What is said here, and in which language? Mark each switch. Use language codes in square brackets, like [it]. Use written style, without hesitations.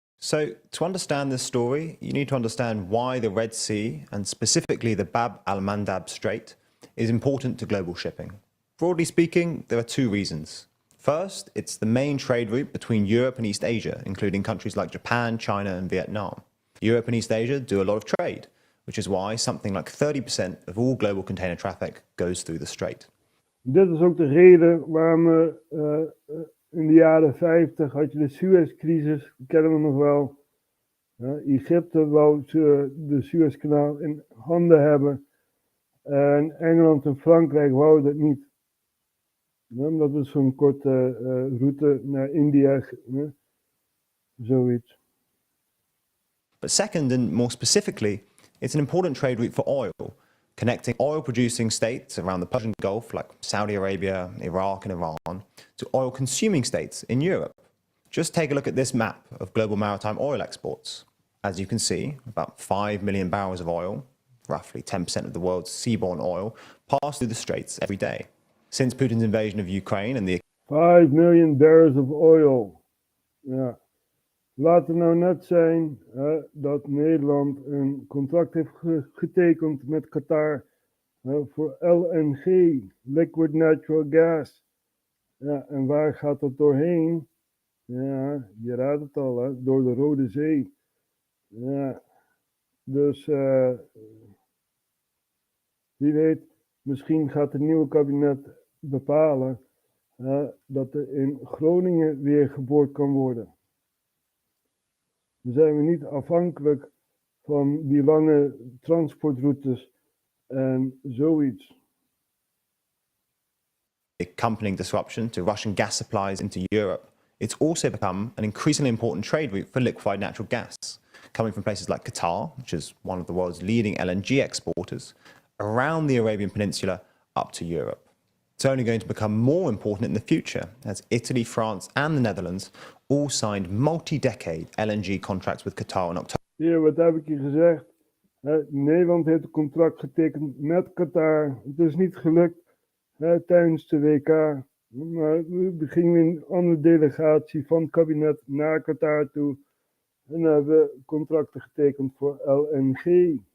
[en] So, to understand this story, you need to understand why the Red Sea, and specifically the Bab al-Mandab Strait, is important to global shipping. Broadly speaking, there are 2 reasons. First, it's the main trade route between Europe and East Asia, including countries like Japan, China and Vietnam. Europe and East Asia do a lot of trade, which is why something like 30% of all global container traffic goes through the strait. [nl] Dit is ook de reden waarom in de jaren 50 had je de Suezcrisis, kennen we nog wel. Egypte wou de Suezkanaal in handen hebben en Engeland en Frankrijk wouden dat niet. Omdat het zo'n korte route naar India, zoiets. [en] But second, and more specifically, it's an important trade route for oil, connecting oil-producing states around the Persian Gulf, like Saudi Arabia, Iraq and Iran, to oil-consuming states in Europe. Just take a look at this map of global maritime oil exports. As you can see, about 5 million barrels of oil, roughly 10% of the world's seaborne oil, pass through the straits every day. Since Putin's invasion of Ukraine and the 5 million barrels of oil. Ja. [nl] Laat het nou net zijn dat Nederland een contract heeft getekend met Qatar voor LNG, Liquid Natural Gas. Ja, en waar gaat dat doorheen? Ja, je raadt het al, hè? Door de Rode Zee. Ja, dus wie weet, misschien gaat het nieuwe kabinet bepalen dat er in Groningen weer geboord kan worden. Dan zijn we niet afhankelijk van die lange transportroutes en zoiets. [en] accompanying disruption to Russian gas supplies into Europe, it's also become an increasingly important trade route for liquefied natural gas, coming from places like Qatar, which is one of the world's leading LNG exporters, around the Arabian Peninsula up to Europe. It's only going to become more important in the future as Italy, France and the Netherlands all signed multi-decade LNG contracts with Qatar in October. [nl] Ja, wat heb ik je gezegd? Nederland heeft een contract getekend met Qatar. Het is niet gelukt tijdens de WK. Maar we gingen een andere delegatie van het kabinet naar Qatar toe. En hebben we contracten getekend voor LNG.